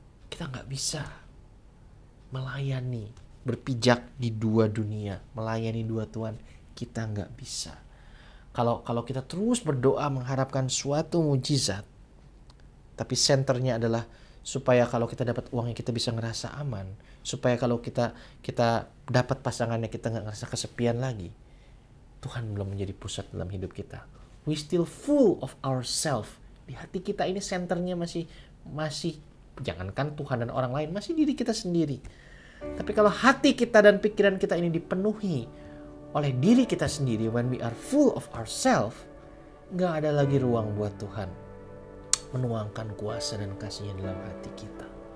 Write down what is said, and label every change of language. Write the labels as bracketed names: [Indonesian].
[Indonesian] Kita nggak bisa melayani, berpijak di dua dunia, melayani dua Tuhan. Kita nggak bisa. Kalau kita terus berdoa mengharapkan suatu mujizat, tapi senternya adalah supaya kalau kita dapat uangnya kita bisa ngerasa aman, supaya kalau kita dapat pasangannya kita nggak ngerasa kesepian lagi. Tuhan belum menjadi pusat dalam hidup kita. [English] We still full of ourselves. [Indonesian] Di hati kita ini senternya masih jangankan Tuhan dan orang lain, masih diri kita sendiri. Tapi kalau hati kita dan pikiran kita ini dipenuhi oleh diri kita sendiri, [English] when we are full of ourselves, [Indonesian] nggak ada lagi ruang buat Tuhan menuangkan kuasa dan kasih-Nya dalam hati kita.